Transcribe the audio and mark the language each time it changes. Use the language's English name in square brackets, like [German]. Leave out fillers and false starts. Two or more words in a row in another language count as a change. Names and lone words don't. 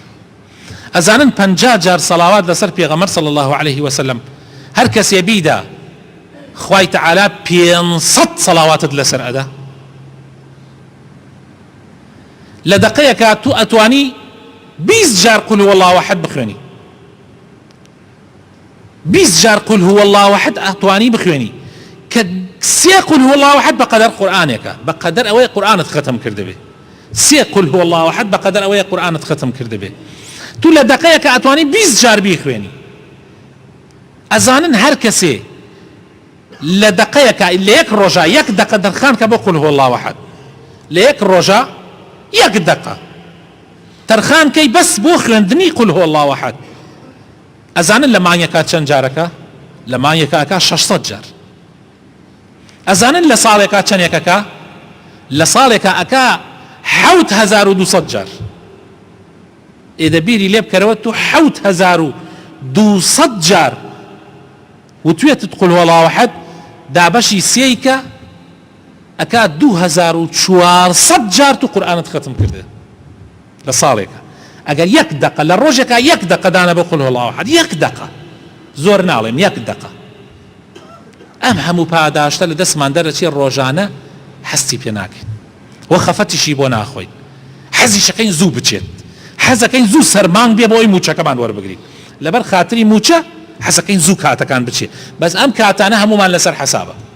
[Central Kurdish] ئەزانن 50 جار سەڵاوات لەسەر پێغەمبەر [Arabic] صلی الله عليه وسلم [Central Kurdish] هەر کەسێ بیدا خوای تەعالا 500 سەڵاواتت لەسەر ئەدا. لە دقەیەکە تو ئەتوانی 20 جار [Arabic] قل هو الله احد [Central Kurdish] بخوێنی، 20 جار [Arabic] قل هو الله احد [Central Kurdish] ئەتوانی بخوێنی، کە 3 [Arabic] قل هو الله احد [Central Kurdish] بقدر قورآنێکە، بەقەدەر ئەوەی قورآنت ختم کردبێ. 3 [Arabic] قل هو الله احد [Central Kurdish] بەقەدەر ئەوەی قورآنت ختم کردبێ. تو لە دقەیەکە ئەتوانی 20 جار بیخوێنی. ئەزانن هەر کەسێ لە دقەیەکە لە یەک ڕۆژە یەک دقە دەرخان کە بۆ [Arabic] قل هو الله احد، [Central Kurdish] لە یەک ڕۆژە یەک دقە تەرخان کەی بەس بۆ خوێندنی [Arabic] قل هو الله احد. [Central Kurdish] ئەزانن لە مانگێکە چەند جارەکە؟ لە مانگێکە 600 جار. ئەزانن لە ساڵێکە چەندێکەکە؟ لە ساڵێکە ئەکا 7,200 جار ئێدە بیری لێ بکەرەوە تو 7,200 جار وتوێتت [Arabic] قل هو الله أحد [Central Kurdish] دابەشی سێیکە ئەکا 2,400 جار تو قورئانت ختم کردە لە ساڵێکە. ئەگەر یەک دقە لە ڕۆژێکە یەک دقە دانە بە [Arabic] قل هو الله أحد، [Central Kurdish] یەک دقە، زۆر ناڵێم، یەک دقە. ئەم هەموو پاداشتە لە دەستمان دەرەچێ ڕۆژانە هەستی پێ ناکەین وە خەفەتیشی بۆ ناخۆین، حەزیشەکەین زوو بچێت، حەزەکەین زوو سەرمانگ بێ بۆی موچەکەمان وەربگرین، لەبەر خاتری موچە حەزەکەین زوو کاتەکان بچێت، بەس ئەم کاتانە هەمومان لەسەر حەسابە.